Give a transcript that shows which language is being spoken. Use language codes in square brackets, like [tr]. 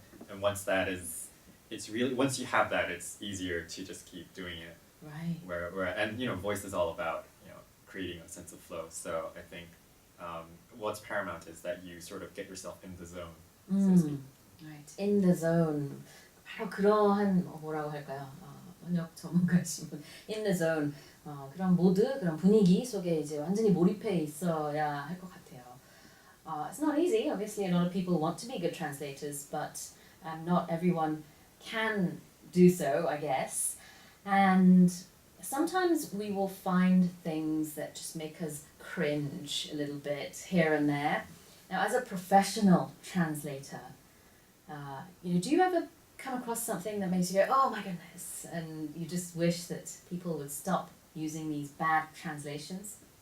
[en] And once that is, it's really, once you have that, it's easier to just keep doing it. Right. And voice is all about creating a sense of flow. So I think what's paramount is that you sort of get yourself in the zone, so to speak. Right. In the zone. [ko] 바로 그러한 뭐라고 할까요? 번역 전문가신 분. [en] In the zone. [ko] 그런 모드, 그런 분위기 속에 이제 완전히 몰입해 있어야 할 것 같아요. [en] It's not easy. Obviously, a lot of people want to be good translators, but not everyone can do so, I guess. And sometimes we will find things that just make us cringe a little bit here and there. Now, as a professional translator, do you ever come across something that makes you go, oh my goodness, and you just wish that people would stop using these bad translations?